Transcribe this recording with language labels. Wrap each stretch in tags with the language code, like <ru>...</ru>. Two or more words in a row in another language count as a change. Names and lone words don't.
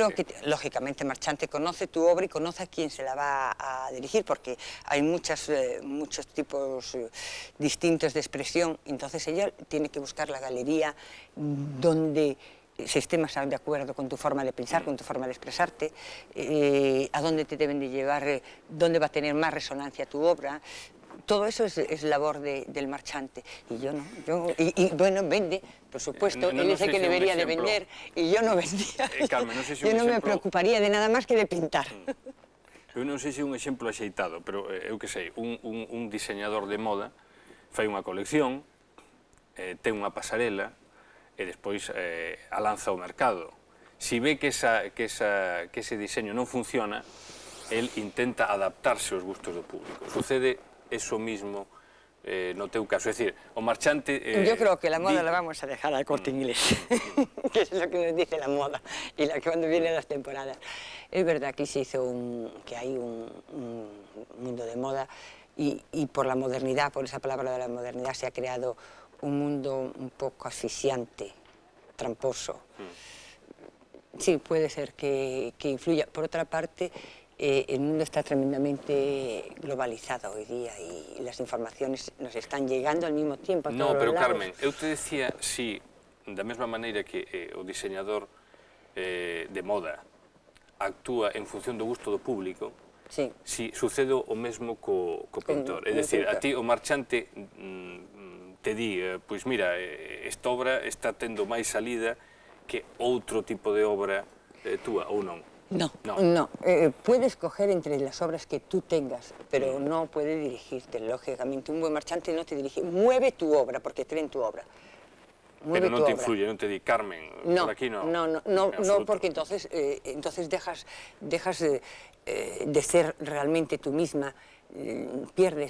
<es>creo que, lógicamente, el marchante conoce tu obra y conoce a quién se la va a dirigir, porque hay muchos tipos distintos de expresión, entonces ella tiene que buscar la galería donde se esté más de acuerdo con tu forma de pensar, con tu forma de expresarte, a dónde te deben de llevar, dónde va a tener más resonancia tu obra. Todo eso es labor del marchante, y yo no, bueno, vende, por supuesto, él dice que debería de vender, y yo no vendía,</es> <gl>Carmen, non sei se</gl> <es>yo no me preocuparía de nada más que de pintar.</es> <gl>Eu non sei se é un exemplo axeitado, pero eu que sei, un diseñador de moda fai unha colección, ten unha pasarela, e despois a lanza ao mercado. Si ve que ese diseño non funciona, el intenta adaptarse aos gustos do público.</gl> <es>Sucede eso mismo</es> <gl>no teu caso,</gl> <es>es decir,</es> <gl>o marchante...</gl> <es>Yo creo que la moda la vamos a dejar al Corte Inglés, que es lo que nos dice la moda, y cuando vienen las temporadas. Es verdad que que hay un mundo de moda, y por la modernidad, por esa palabra de la modernidad, se ha creado un mundo un poco asfixiante, tramposo. Sí, puede ser que influya. Por otra parte, el mundo está tremendamente globalizado hoy día y las informaciones nos están llegando al mismo tiempo a todos No, pero los lados. Carmen,</es> <gl>eu te decía, si, da mesma maneira que o diseñador de moda actúa en función do gusto do público, sí, si sucede o mesmo co pintor. É dicir, a ti o marchante te di, pois mira, esta obra está tendo máis salida que outro tipo de obra túa, ou non? No.</gl> <es>Puedes coger entre las obras que tú tengas, pero no puede dirigirte, lógicamente. Un buen marchante no te dirige, mueve tu obra, porque cree en tu obra.</es> <gl>Pero non te influye, non te di, Carmen, por aquí no.</gl> <es>No, porque entonces dejas de ser realmente tú misma, pierdes.</es>